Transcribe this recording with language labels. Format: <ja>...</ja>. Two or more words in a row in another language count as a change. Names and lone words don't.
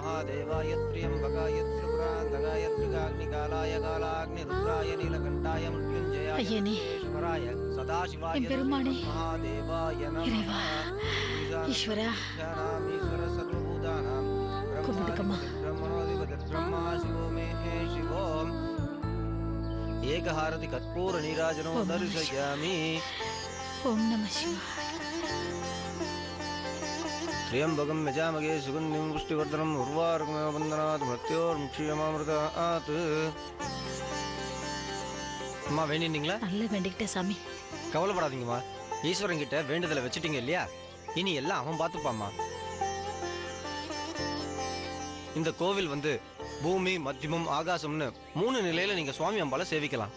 <ta>ஐயனே, என் பெருமானே, இறைவா, ஈஸ்வரா, கும்பிடுக்கம்மா.</ta> <sa>एकहारति कर्पूर नीराजनो दर्शयामि. ॐ नम शिवाय. त्र्यंबकं यजामहे सुगन्धिं पुष्टिवर्धनम् उर्वारुकमेव बन्धनात् मृत्योर्मुक्षीयमामृतात्.</sa> <ta>அம்மா வேண்டினீங்களா? நல்ல வேண்டிக்கிட்டே சாமி. கவலைப்படாதீங்கம்மா. ஈஸ்வரன் கிட்ட வேண்டுதலை வச்சுட்டீங்க இல்லையா? இனி எல்லாம் அவன் பார்த்துப்பாம்மா. இந்த கோவில் வந்து பூமி, மத்தியமம், ஆகாசம்னு 3 நிலையில நீங்க சுவாமி அம்பால சேவிக்கலாம்.</ta>